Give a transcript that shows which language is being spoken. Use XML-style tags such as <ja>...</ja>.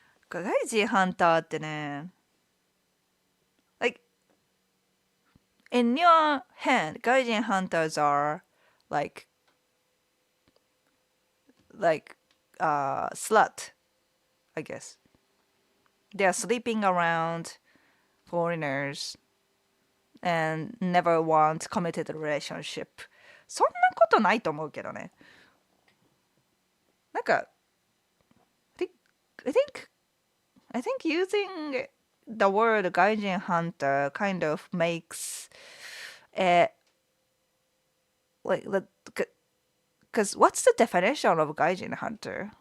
<ja>外人ハンターってね、</ja> <en>like in your head, gaijin hunters are like slut, I guess. They are sleeping around foreigners and never want committed relationship.</en> <ja>そんなことないと思うけどね。なんか、</ja> <en>I think using the word gaijin hunter kind of makes it like because what's the definition of gaijin hunter?</en>